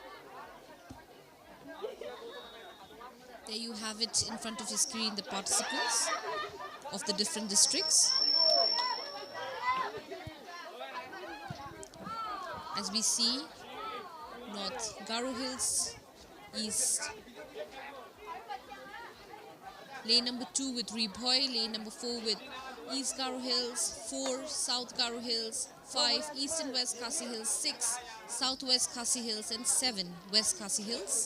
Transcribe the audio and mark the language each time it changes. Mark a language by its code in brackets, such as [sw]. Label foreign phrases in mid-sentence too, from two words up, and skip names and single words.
[en] There you have it in front of your screen, the participants of the different districts. As we see, North Garo Hills, East lane number 2 with Rebhoy, lane number 4 with East Garo Hills, 4 South Garo Hills, 5 East and West Khasi Hills, 6 Southwest Khasi Hills, and 7 West Khasi Hills.